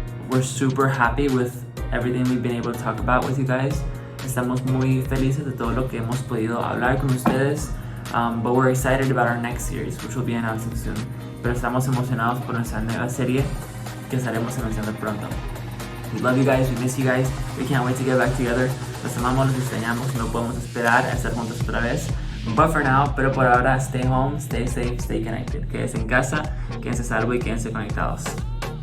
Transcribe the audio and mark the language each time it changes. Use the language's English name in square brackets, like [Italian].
[English] We're super happy with everything we've been able to talk about with you guys. [Spanish] Estamos muy felices de todo lo que hemos podido hablar con ustedes. [English] But we're excited about our next series, which will be announcing soon. [Spanish] Pero estamos emocionados por nuestra nueva serie que estaremos anunciando pronto. [English] We love you guys, we miss you guys. We can't wait to get back together. [Spanish] Los amamos, los extrañamos, no podemos esperar a estar juntos otra vez. [English] But for now, [Spanish] pero por ahora, [English] stay home, stay safe, stay connected. [Spanish] Quédense en casa, quédense salvo y quédense conectados.